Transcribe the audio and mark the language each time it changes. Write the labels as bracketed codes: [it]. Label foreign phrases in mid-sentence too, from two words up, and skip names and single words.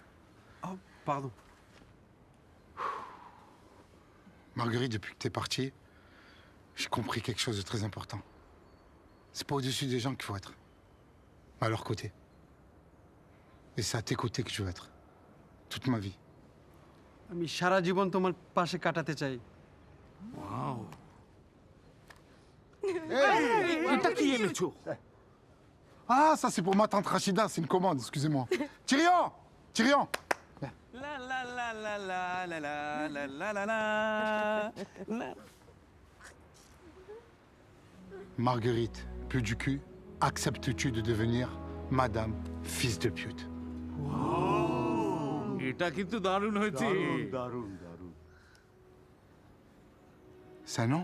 [fr] Oh, pardon. Marguerite, depuis que t'es partie, j'ai compris quelque chose de très important. C'est pas au-dessus des gens qu'il faut être, mais à leur côté. Et c'est à tes côtés que je veux être. Toute ma vie. [bn] আমি সারা জীবন তোমার পাশে কাটাতে চাই। [fr] Waouh. [bn] এটা কি এনেছো? [fr] Ah, ça c'est pour ma tante Rachida, c'est une commande, excusez-moi. Tyrion! Tyrion! La la la la la la la la la la la. Marguerite, plus du cul, acceptes-tu de devenir Madame Fils de pute? [bn] এটা কিন্তু দারুণ হয়েছে। [fr] C'est un nom?